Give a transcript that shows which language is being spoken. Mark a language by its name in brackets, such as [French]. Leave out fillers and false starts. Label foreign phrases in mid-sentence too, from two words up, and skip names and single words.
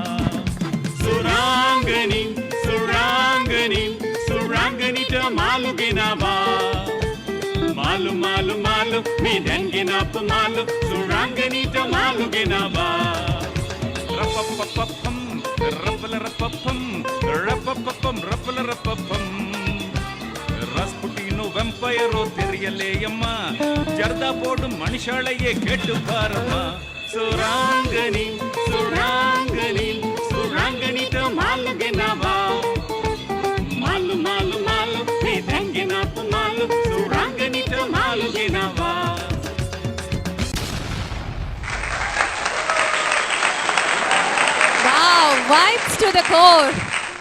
[Sinhala] සුරංගනී සුරංගනී සුරංගනිට මාළුගෙනාවා මාළු මාළු මාළු මීදෙන්ගෙනාපු මාළු සුරංගනිට මාළුගෙනාවා ರಪಪಪಪಂ ರಪಲ ರಪಪಂ ರಪಪಪಂ ರಪಲ ರಪಪಂ [Tamil] ரஸ்புட்டினோ வெம்பயரோ தெரியலேயம்மா ஜர்தா போடும் மனுஷாளையே கேட்டு பாரம்மா [Sinhala] සුරංගනී සුරංගනී සුරංගනිට මාළුගෙනාවා මාළු මාළු මාළු නී තෙංගිනාපු මාළු සුරංගනිට මාළුගෙනාවා [English] Wow, vibes to the core.